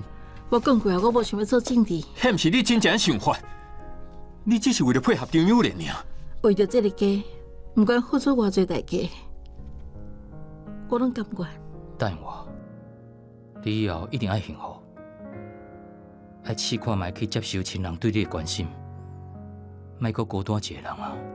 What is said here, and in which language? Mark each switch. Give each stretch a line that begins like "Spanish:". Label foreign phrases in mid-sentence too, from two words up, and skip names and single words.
Min Nan Chinese: 我讲过啊，我无想要做政治。迄毋是你真正的想法，你只是为了配合张友莲尔。为着这个家，不管付出偌济代价，我拢甘愿。答应我，你以后一定爱幸福，爱试看卖去接受亲人对你的关心，莫阁孤单一个人啊。